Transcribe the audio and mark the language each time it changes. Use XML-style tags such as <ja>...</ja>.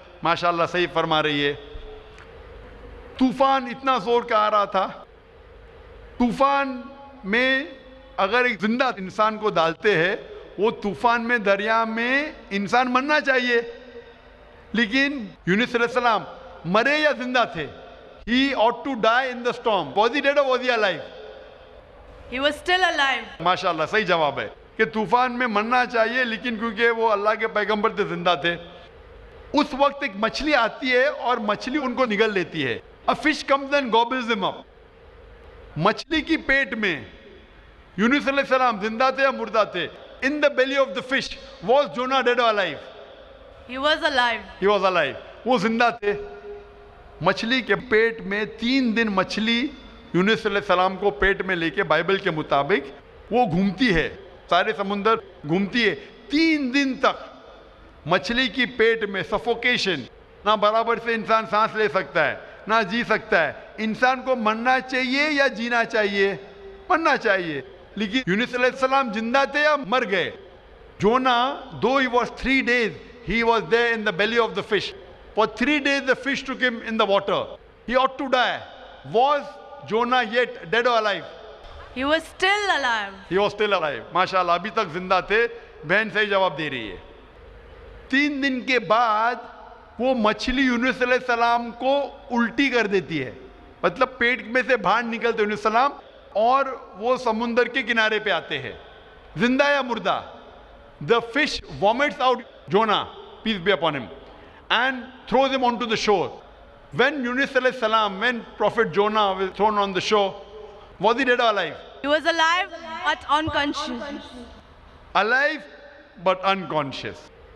<hi>माशाल्लाह, सही फरमा रही है। तूफान इतना जोर का आ रहा था, तूफान में अगर एक जिंदा इंसान को डालते हैं, वो तूफान में दरिया में इंसान मरना चाहिए, लेकिन यूनुस अलैहिस्सलाम मरे या जिंदा थे?</hi> <en>He ought to die in the storm. Was he dead or was he alive? He was still alive.</en> <hi>माशाल्लाह, सही जवाब है कि तूफान में मरना चाहिए, लेकिन क्योंकि वो अल्लाह के पैगंबर थे, जिंदा थे। उस वक्त एक मछली आती है और मछली उनको निगल लेती है।</hi> <en>A fish comes and gobbles them up.</en> <hi>मछली की पेट में यूनुस अलैहिस्सलाम जिंदा थे या मुर्दा थे?</hi> <en>In the belly of the fish, was Jonah dead or alive? He was alive. He was alive.</en> <hi>वो जिंदा थे। मछली के पेट में 3 दिन मछली यूनुस अलैहिस्सलाम को पेट में लेके बाइबल के मुताबिक वो घूमती है, सारे समुंदर घूमती है 3 दिन तक। मछली की पेट में सफोकेशन, ना बराबर से इंसान सांस ले सकता है ना जी सकता है। इंसान को मरना चाहिए या जीना चाहिए? मरना चाहिए। लेकिन यूनुस अलैहिस्सलाम जिंदा थे या मर गए? जोना, दो he was</hi> <en>3 days, he was there in the belly of the fish. For 3 days the fish took him in the water. He ought to die. Was Jonah yet dead or alive? He was still alive. He was still alive.</en> <hi>माशाल्लाह, अभी तक जिंदा थे। बहन सही जवाब दे रही है। 3 दिन के बाद वो मछली यूनुस अलैहिस्सलाम को उल्टी कर देती है, मतलब पेट में से बाहर निकलते यूनुस अलैहिस्सलाम और वो समुंदर के किनारे पे आते हैं। जिंदा या मुर्दा?</hi> <en>The fish vomits out Jonah, peace be upon him, and throws him onto the shore. When Yunus alayhi salam, when Prophet Jonah was thrown on the shore, was he dead or alive? He was alive but unconscious. Alive but unconscious.</en>